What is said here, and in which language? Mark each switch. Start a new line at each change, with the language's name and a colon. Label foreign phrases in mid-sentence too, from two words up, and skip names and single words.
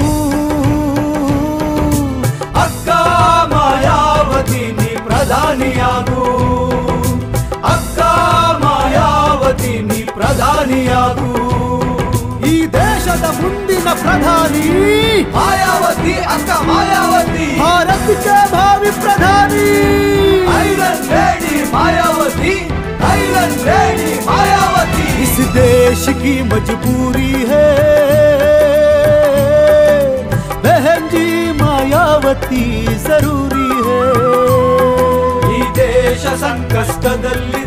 Kannada: ಅಕ್ಕ ಮಾಯಾವತಿ ನೀ ಪ್ರಧಾನಿಯಾಗು, ಅಕ್ಕ ಮಾಯಾವತಿ ನೀ ಪ್ರಧಾನಿಯಾಗು. ಈ ದೇಶದ ಮುಂದಿನ ಪ್ರಧಾನಿ ಮಾಯಾವತಿ, ಅಕ್ಕ ಮಾಯಾವತಿ, ಭಾರತಕ್ಕೆ ಭಾವಿ ಪ್ರಧಾನಿ.
English: Iron Lady
Kannada: ಮಾಯಾವತಿ,
English: Iron Lady
Kannada: ಮಾಯಾವತಿ.
Hindi: इस देश की मजबूरी है बहन जी मायावती जरूरी है.
Kannada: ಈ ದೇಶ ಸಂಕಷ್ಟದಲ್ಲಿ